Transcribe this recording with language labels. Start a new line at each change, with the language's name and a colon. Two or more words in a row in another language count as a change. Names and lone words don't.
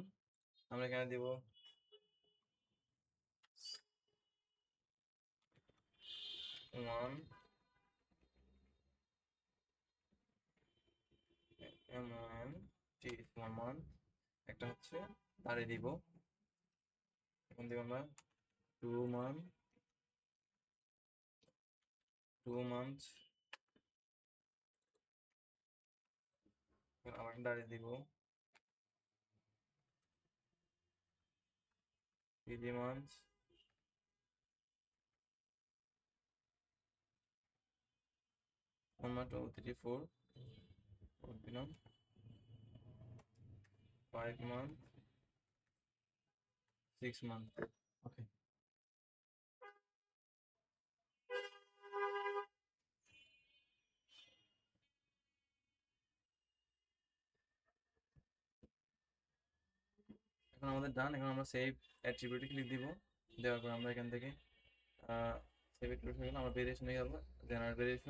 Bangla: আমরা এখানে দিব 1 month, একটা হচ্ছে তারে দিব, এখন দিব আমরা 2 months, আবার দাঁড়িয়ে দিব 3 months, 1 month 2 3 4 দিলাম 5 month 6 month। ওকে, এখন আমাদের ডান। এখন আমরা
English: save attribute
Bangla: ক্লিক দিব, দেওয়ার পর আমরা এখান থেকে
English: save attribute
Bangla: হয়ে গেল, আমরা ভেরিয়েশন হয়ে গেল,
English: generate variation.